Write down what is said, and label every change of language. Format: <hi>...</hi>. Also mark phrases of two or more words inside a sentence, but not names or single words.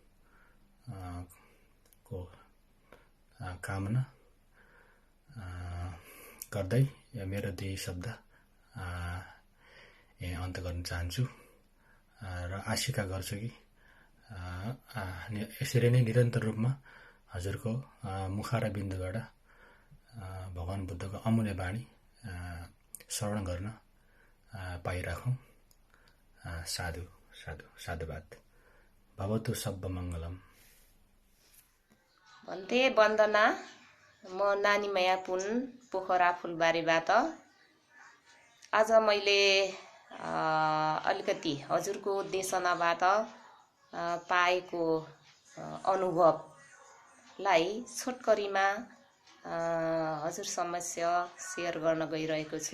<ne>को कामना गर्दै मेरो दुई शब्द अन्त गर्न चाहन्छु र आशिका गर्छु कि यसरी नै निरन्तर रूपमा हजुरको मुख र बिन्दुबाट भगवान बुद्धको अमूल्य बाणी श्रवण गर्न पाइराखौँ।</ne> <pi>साधु साधु साधुवाद। भवतु सब्ब मङ्गलम।</pi> <ne>भन्थे वन्दना। म नानी माया पुन पोखरा फुलबारीबाट। आज मैले अलिकति हजुरको देशनाबाट पाएको अनुभवलाई छोटकरीमा हजुर समक्ष सेयर गर्न गइरहेको छु।</ne>